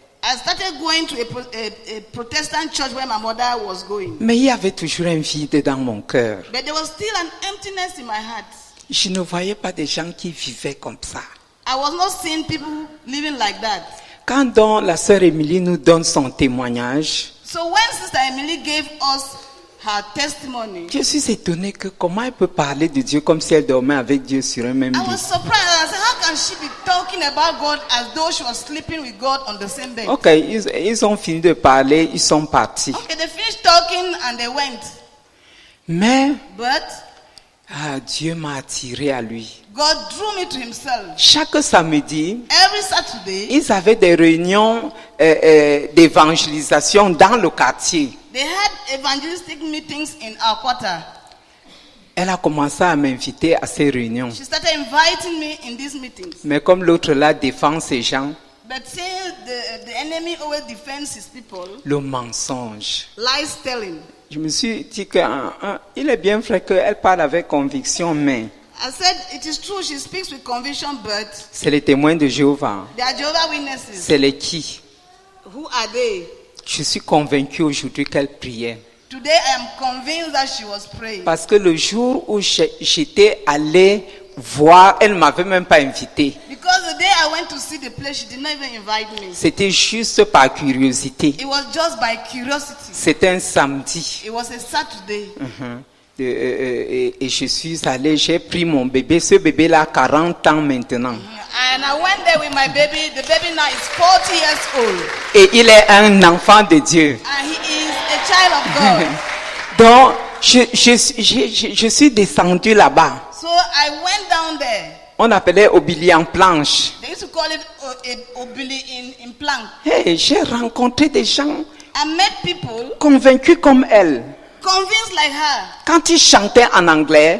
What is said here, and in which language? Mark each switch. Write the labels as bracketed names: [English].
[English] I started going to a Protestant church where my mother was going. [French] Mais il y avait toujours un vide dans mon cœur. [English] But there was still an emptiness in my heart. [French] Je ne voyais pas des gens qui vivaient comme ça. [English] I was not seeing people living like that. [French] Quand donc la sœur Émilie nous donne son témoignage, [English] So when Sister Emily gave us her testimony, [French] je suis étonné que comment elle peut parler de Dieu comme si elle dormait avec Dieu sur un même [English] I was surprised. I said, how can she be talking about God as though she was sleeping with God on the same bed? [French] Ok, ils ont fini de parler, ils sont partis. [English] Okay, they finished talking and they went. [French] Mais [English] But [French] Dieu m'a attiré à lui. [English] God drew me to himself. [French] Chaque samedi, [English] Every Saturday, [French] ils avaient des réunions d'évangélisation dans le quartier. [English] they had evangelistic meetings in our quarter. [French] Elle a commencé à m'inviter à ces réunions. [English] She started inviting me in these meetings. [French] Mais comme l'autre là défend ces gens, [English] But since the enemy always defends his people, [French] le mensonge. [English] lies telling. [French] Je me suis dit qu'il est bien vrai qu'elle parle avec conviction, mais [English] I said, it is true, she speaks with conviction, but [French] c'est les témoins de Jéhovah. [English] they are Jehovah's Witnesses. [French] C'est les qui? [English] Who are they? [French] Je suis convaincu aujourd'hui qu'elle priait. [English] Today I am convinced that she was praying. [French] Parce que le jour où j'étais allé voir, elle ne m'avait même pas invité. [English] Because the day I went to see the place, she did not even invite me. [French] C'était juste par curiosité. [English] It was just by curiosity. [French] C'était un samedi. [English] It was a Saturday. [French] Et je suis allé, j'ai pris mon bébé. Ce bébé-là a 40 ans maintenant. [English] And I went there with my baby. The baby now is 40 years old. [French] Et il est un enfant de Dieu. [English] And he is a child of God. [French] Donc, je suis descendu là-bas. [English] So I went down there. [French] On appelait Obili en planche. [English] They used to call it Obili in plank. [French] Hey, j'ai rencontré des gens [English] I met people [French] convaincus comme elle. [English] convinced like her. [French] Quand ils chantaient en anglais,